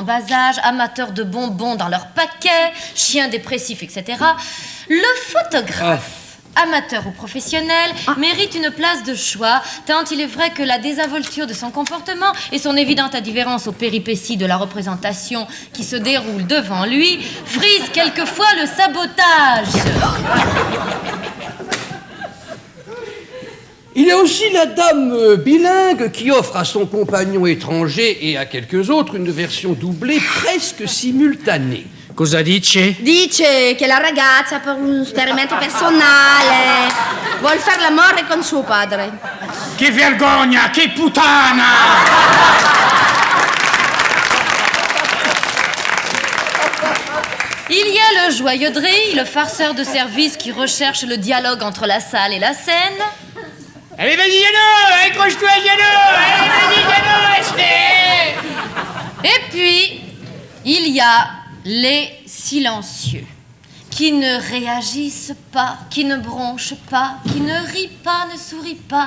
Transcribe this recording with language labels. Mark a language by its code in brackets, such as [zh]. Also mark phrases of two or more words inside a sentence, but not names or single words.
[fr] bas âge, amateurs de bonbons dans leur paquet, chiens dépressifs, etc., le photographe, amateur ou professionnel, mérite une place de choix, tant il est vrai que la désinvolture de son comportement et son évidente indifférence aux péripéties de la représentation qui se déroule devant lui frisent quelquefois le sabotage. Il y a aussi la dame bilingue qui offre à son compagnon étranger et à quelques autres une version doublée presque simultanée. [it] Cosa dice? Dice che la ragazza per un esperimento personale vuol fare l'amore con suo padre. Che vergogna, che puttana! [fr] Il y a le joyeux de rire, le farceur de service qui recherche le dialogue entre la salle et la scène. Allez, vas-y, Yano! Accroche-toi, Yano! Allez, vas-y, Yano! Et puis, il y a les silencieux, qui ne réagissent pas, qui ne bronchent pas, qui ne rient pas, ne sourient pas.